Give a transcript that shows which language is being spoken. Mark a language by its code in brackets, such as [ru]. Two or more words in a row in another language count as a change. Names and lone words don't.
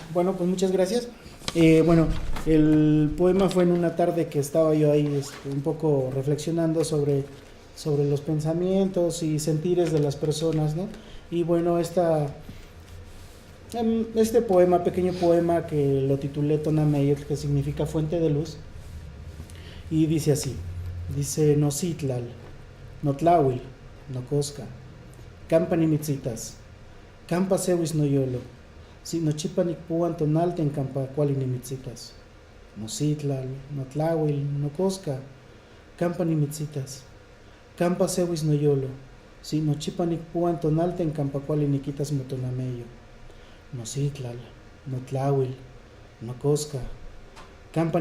[es] Bueno, pues muchas gracias. Bueno, el poema fue en una tarde que estaba yo ahí un poco reflexionando sobre los pensamientos y sentires de las personas, ¿no? Y bueno, este poema, pequeño poema que lo titulé Tonameyotl, que significa fuente de luz, y dice así, dice [nah] Nocitlal, Notlawil, Nocosca, Campa Nimitzitas, Campa Sewis Noyolo, si Nochipanik Puan Tonalten Campa Cuali Nimitzitas, Nocitlal, Notlawil, Nocosca, Campa Nimitzitas, Campa Sewis Noyolo, si Nochipanik Puan Tonalten Campa Cuali Niquitas Motonameyo, Nocitlal, Notlawil, Nocosca, Campa